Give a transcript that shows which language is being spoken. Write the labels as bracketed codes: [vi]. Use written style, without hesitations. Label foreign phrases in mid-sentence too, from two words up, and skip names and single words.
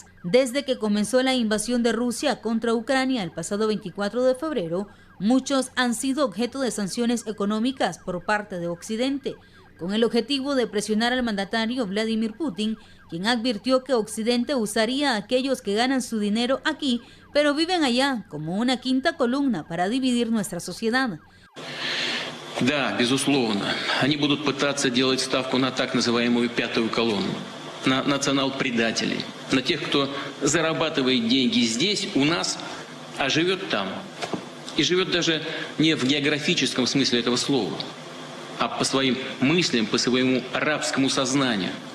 [es] Desde que comenzó la invasión de Rusia contra Ucrania el pasado 24 de febrero, muchos han sido objeto de sanciones económicas por parte de Occidente, con el objetivo de presionar al mandatario Vladimir Putin, quien advirtió que Occidente usaría a aquellos que ganan su dinero aquí, pero viven allá, como una quinta columna para dividir nuestra sociedad. [ru] Да, безусловно, они будут пытаться делать ставку на так называемую пятую колонну, на национал-предателей, на тех, кто зарабатывает деньги здесь, у нас, а живет там. И живет даже не в географическом смысле этого слова, а по своим мыслям, по своему рабскому сознанию.